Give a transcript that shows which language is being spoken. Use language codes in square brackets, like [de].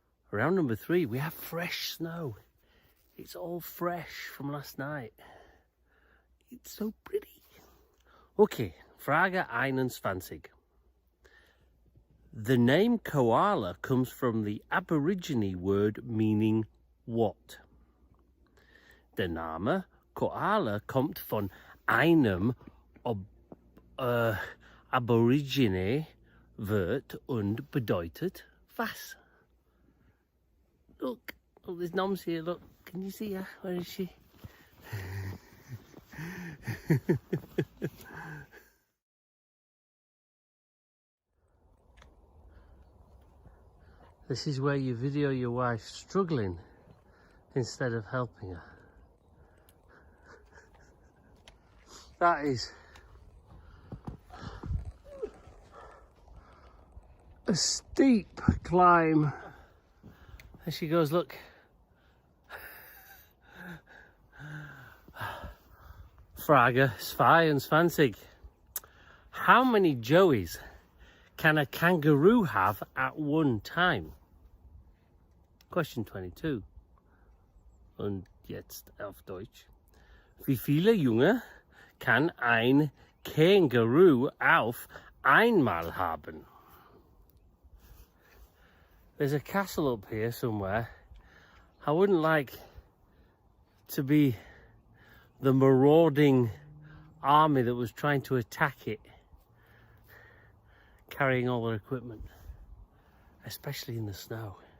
[en] Round number 3, we have fresh snow. It's all fresh from last night. It's so pretty. Okay, [de] Frage 21. [en] The name koala comes from the Aborigine word meaning what? [de] Der Name Koala kommt von einem Aborigine Wort und bedeutet was? [en] Look, oh, there's Noms here, look. Can you see her? Where is she? This is where you video your wife struggling instead of helping her. That is a steep climb. There she goes, look. [de] Frage 22. [en] How many joeys can a kangaroo have at one time? Question 22. [de] Und jetzt auf Deutsch. Wie viele Junge kann ein Känguru auf einmal haben? [en] There's a castle up here somewhere. I wouldn't like to be the marauding army that was trying to attack it, carrying all their equipment, especially in the snow.